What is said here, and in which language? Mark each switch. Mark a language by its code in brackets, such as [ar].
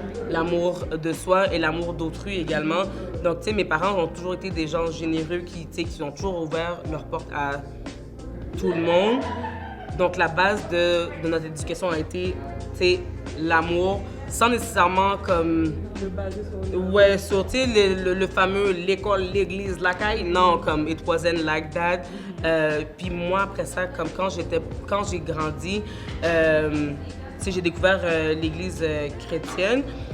[fr] L'amour de soi et l'amour d'autrui également. Donc, tu sais, mes parents ont toujours été des gens généreux qui ont toujours ouvert leurs portes à tout le monde. Donc, la base de notre éducation a été, tu sais, l'amour, sans nécessairement comme... Le basé sur ouais, sur, tu sais, le fameux l'école, l'église, la caille. Non, comme [en] it wasn't like that. [fr] Puis moi, après ça, comme quand j'ai grandi, tu sais, j'ai découvert l'église chrétienne.